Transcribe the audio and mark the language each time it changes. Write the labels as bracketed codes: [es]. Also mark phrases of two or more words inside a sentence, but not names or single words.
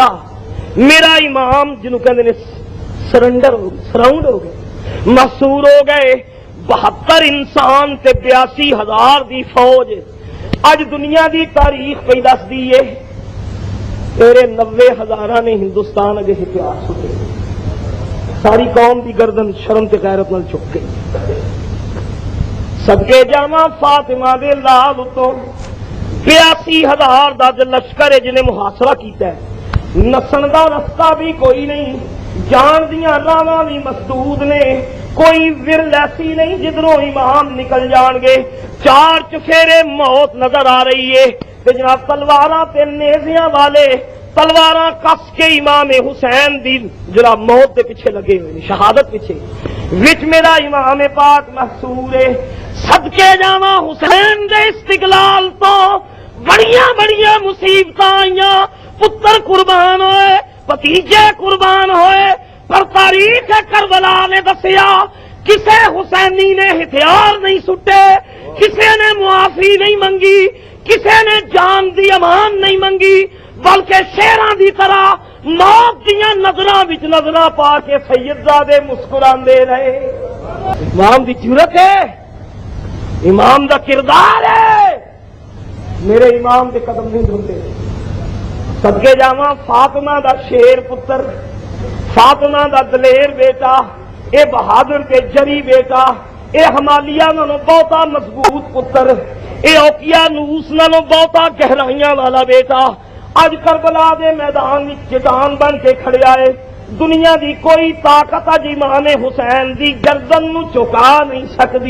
[pa] میرا امام جنہوں کہندے نے سراؤنڈ ہو گئے، محصور ہو گئے. 72 انسان تے 82,000 دی فوج. اج دنیا دی تاریخ پہ دس دی ہے تیرے 90,000 نے ہندوستان اگے ہتھیار سٹے. ساری قوم دی گردن شرم تے غیرت نال چک گئی. صدقے جاواں فاطمہ دے لال تو 82,000 دا لشکر ہے جنہیں محاصرہ کیتا ہے. نسن دا رستہ بھی کوئی نہیں، جان دیاں راواں بھی مسدود نے، کوئی ورل ایسی نہیں جدھروں امام نکل جان گے. 4 چفیرے موت نظر آ رہی ہے کہ جناب تلواراں تے نیزیاں والے تلواراں کس کے امام حسین دی جناب موت دے پیچھے لگے ہوئے، شہادت پیچھے. وچ میرا امام پاک محصور ہے. صدقے جاواں حسین دے استقلال تو بڑیاں بڑیاں مصیبتاں آئیاں، پتر قربان ہوئے، بھتیجے قربان ہوئے، پر تاریخ کربلا نے دسیا کسے حسینی نے ہتھیار نہیں سٹے، کسے نے معافی نہیں منگی، کسے نے جان دی امان نہیں منگی، بلکہ شیراں دی طرح موت دیاں نظراں وچ نظراں پا کے سیدزادے مسکراندے رہے۔ امام دی جرت ہے، امام دا کردار ہے، میرے امام دے قدم نہیں دھوندے۔ صدقے جاواں فاطمہ دا شیر پتر، فاطمہ دا دلیر بیٹا، اے بہادر تے جری بیٹا، اے ہمالیہ نالوں بہتا مضبوط پتر، اے اوقیانوس نالوں بہتا گہرائیاں والا بیٹا اج کربلا دے میدان وچ چٹان بن کے کھڑیا ہے۔ دنیا دی کوئی طاقت اج امام حسین دی گردن نو چکا نہیں سکدی۔